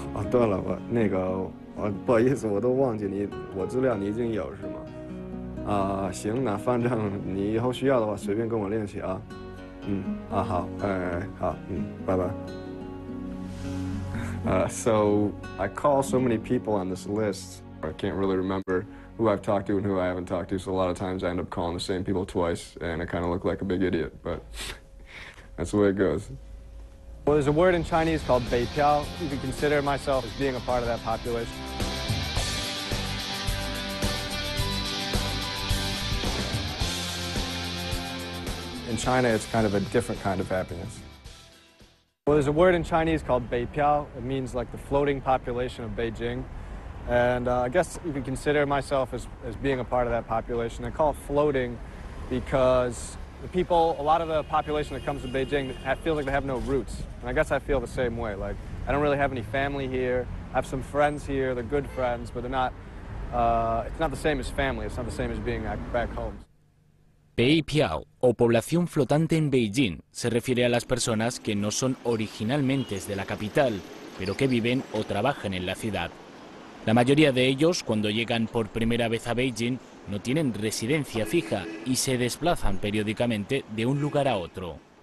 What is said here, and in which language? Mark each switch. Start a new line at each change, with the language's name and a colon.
Chinese: 对了，不好意思，我都忘记你，我资料你已经有是吗？行，那反正你以后需要的话，随便跟我联系啊。好，好，拜拜。
English: So I call so many people on this list, I can't really remember who I've talked to and who I haven't talked to, so a lot of times I end up calling the same people twice, and I kind of look like a big idiot, but that's the way it goes. Well, there's a word in Chinese called beipiao. You can consider myself as being a part of that population. In China, it's kind of a different kind of happiness. Well, there's a word in Chinese called beipiao. It means like the floating population of Beijing. And I guess you could consider myself as being a part of that population. They call it floating because the people, a lot of the population that comes to Beijing feels like they have no roots. And I guess I feel the same way. Like, I don't really have any family here. I have some friends here. They're good friends, but they're not, it's not the same as family. It's not the same as being back home.
Spanish: Beipiao, o población flotante en Beijing, se refiere a las personas que no son originalmente de la capital, pero que viven o trabajan en la ciudad. La mayoría de ellos, cuando llegan por primera vez a Beijing, no tienen residencia fija y se desplazan periódicamente de un lugar a otro.